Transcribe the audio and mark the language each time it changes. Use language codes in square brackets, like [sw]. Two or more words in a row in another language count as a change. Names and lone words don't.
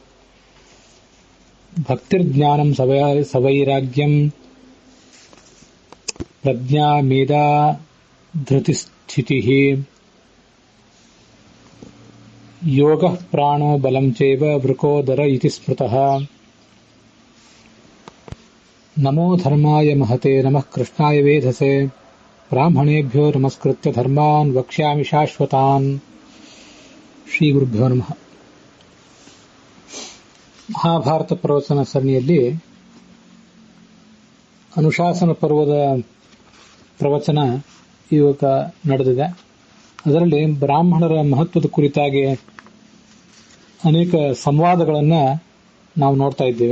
[sa] भक्तिर्ज्ञानम् सवैराग्यम् प्रज्ञा मेधा धृतिस्थितिः योगः प्राणो बलं चैव वृकोदर इति स्मृतः। नमो धर्माय महते नमः कृष्णाय वेधसे ब्राह्मणेभ्यो नमस्कृत्य धर्मान् वक्ष्यामि शाश्वतान्। ಶ್ರೀ ಗುರುಭ್ಯೋ ನಮಃ. [kn] ಮಹಾಭಾರತ ಪ್ರವಚನ ಸರಣಿಯಲ್ಲಿ ಅನುಶಾಸನ ಪರ್ವದ ಪ್ರವಚನ ಇವಾಗ ನಡೆದಿದೆ. ಅದರಲ್ಲಿ ಬ್ರಾಹ್ಮಣರ ಮಹತ್ವದ ಕುರಿತಾಗಿ ಅನೇಕ ಸಂವಾದಗಳನ್ನು ನಾವು ನೋಡ್ತಾ ಇದ್ದೇವೆ.